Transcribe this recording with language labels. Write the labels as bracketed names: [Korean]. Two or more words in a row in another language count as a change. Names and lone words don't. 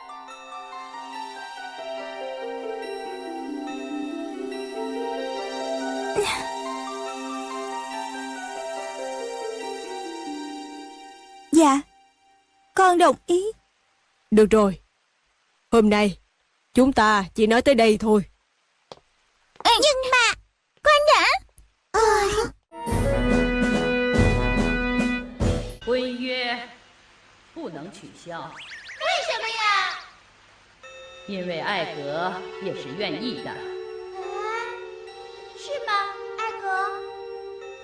[Vietnamese] Dạ, con đồng ý. Được rồi. Hôm nay chúng ta chỉ nói tới đây thôi. Nhưng mà khoan đã. [Chinese] 婚约不能取消，为什么呀？因为艾格也是愿意的。是吗，艾格？